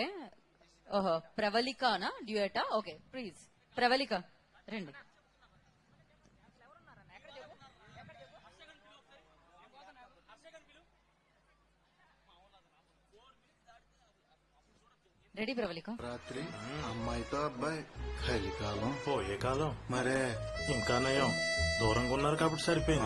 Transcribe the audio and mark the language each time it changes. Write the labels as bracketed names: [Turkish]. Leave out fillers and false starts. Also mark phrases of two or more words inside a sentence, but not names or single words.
[English] Oh, Pravalika na duet. Okay, please. Pravalika, rendi. రెడీ ప్రవళిక. [Telugu] రాత్రి అమ్మాయితో అబ్బాయి కలికాలం పోయే కాలం మరే ఇంకా నయం దూరంగా ఉన్నారు కాబట్టి సరిపోయింది.